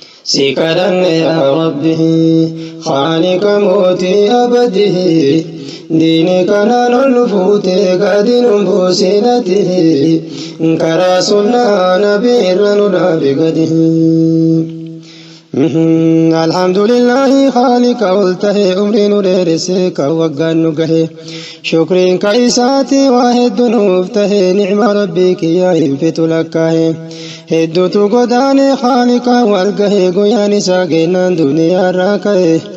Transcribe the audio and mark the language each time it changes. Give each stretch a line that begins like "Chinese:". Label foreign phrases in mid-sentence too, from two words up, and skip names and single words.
Oromo: Si kadhanne
Arabic: يا ربي,
Oromo: Khaalika mootii abadii, diinii kanaan ol fuutee gadi nun buusinati, karaa sunnaa nabii irra nu dhaabi gadi.
Arabic: الحمد لله خالق
Oromo: ol tahe, umrii nu dheeresse, kan waggaan nu gahe. Shukriin ka isaati waa hedduu nuuf tahe, nicma Rabbii kiyya hin fitu lakkaahe. Hedduutu godaane Khaalika wal gahe, guyyaan isaa gennaan duniyaa irraa ka'e.